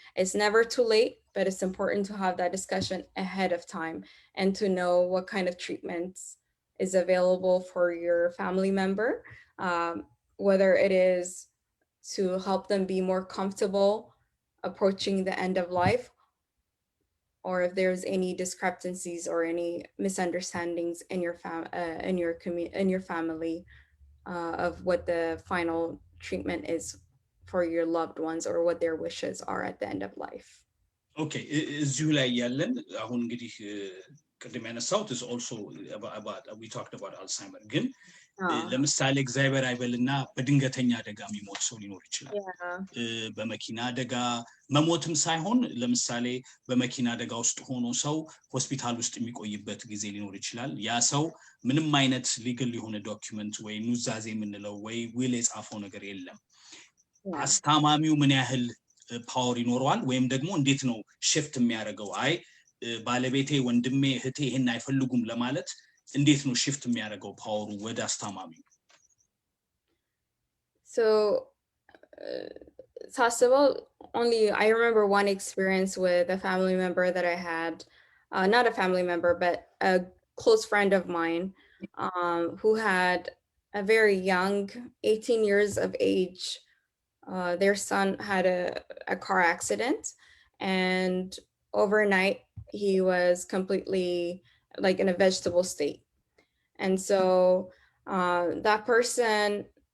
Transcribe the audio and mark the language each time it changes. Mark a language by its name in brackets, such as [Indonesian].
[English] It's never too late, but it's important to have that discussion ahead of time and to know what kind of treatments is available for your family member, whether it is to help them be more comfortable approaching the end of life, or if there's any discrepancies or any misunderstandings in your family of what the final treatment is for your loved ones or what their wishes are at the end of life. [Amharic] Okay, እዚሁ ላይ ያለን አሁን እንግዲህ ቅድም ያነሳሁት [English] is also about we talked about Alzheimer [Amharic] ግን ለምሳሌ እግዚአብሔር አይበልና በድንገተኛ አደጋ የሚሞት ሰው ሊኖር ይችላል በመኪና አደጋ መሞትም ሳይሆን ለምሳሌ በመኪና አደጋ ውስጥ ሆኖ ሰው ሆስፒታል ውስጥ የሚቆይበት ጊዜ ሊኖር ይችላል ያ ሰው ምንም አይነት ሊግል የሆነ ዶክመንት ወይ ኑዛዜ የምንለው ወይ ዊል የጻፈው ነገር የለም አስታማሚው ምን ያህል ፓወር ይኖረዋል ወይም ደግሞ እንዴት ነው shift የሚያደርገው አይ ባለቤቴ ወንድሜ እህቴ ይሄን አይፈልጉም ለማለት እንዴት ነው shift የሚያደርገው ፓወሩ ወደ አስታማሚው [English] So [Amharic] ሳስበው [English] only I remember one experience with a family member that I had not a family member but a close friend of mine who had a very young 18 years of age their son had a car accident and overnight he was completely like in a vegetable state and so that person